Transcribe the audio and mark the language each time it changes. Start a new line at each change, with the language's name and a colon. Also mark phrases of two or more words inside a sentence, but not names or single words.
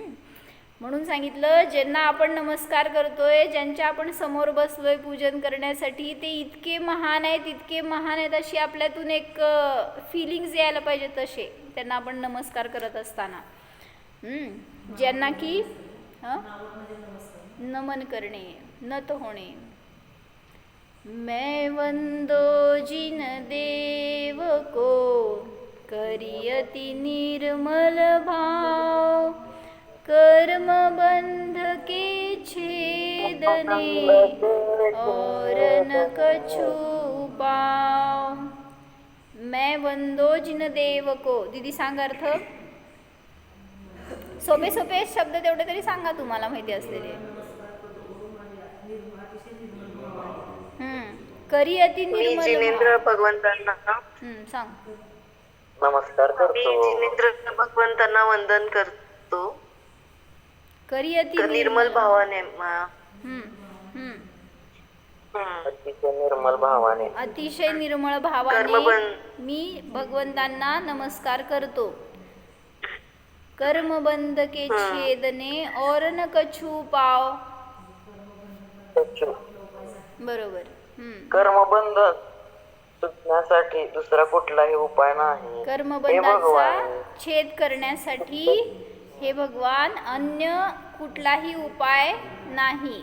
Marathi: म्हणून सांगितलं ज्यांना आपण नमस्कार करतोय, ज्यांच्या आपण समोर बसलोय पूजन करण्यासाठी, ते इतके महान आहेत, इतके महान आहेत अशी आपल्यातून एक फिलिंग्स यायला पाहिजे. तसे त्यांना आपण नमस्कार करत असताना ज्यांना की नमन करणे, नत होणे.
Hindi: मैं वंदो जिन देव को करियति निर्मल भाव, कर्म बंध के छेदने और न कछु पाव. मैं वंदो जिन देव को.
Marathi: दीदी सांग अर्थ. सोपे सोपे शब्द तेवढे तरी सांगा तुम्हाला माहिती असलेले.
Hindi: करी अति
Marathi: मी निर्मल जिनेंद्र भगवंतांना सांग. नमस्कार मी करतो. जिनेंद्र भगवंतांना वंदन करतो.
Hindi: करी अति
Marathi: निर्मल भावाने हम्म, हम्म. अतिशय निर्मल भावाने अतिशय निर्मळ भावाने कर्मबंध मी भगवंतांना नमस्कार करतो.
Hindi: कर्मबंध के छेदने और न कछु पाव.
Marathi: बरोबर. कर्मबंध सुटण्यासाठी दुसरा कुठलाही उपाय नाही. हे कर्मबंधाचा भगवान छेद करण्यासाठी हे भगवान अन्य कुठलाही उपाय नाही.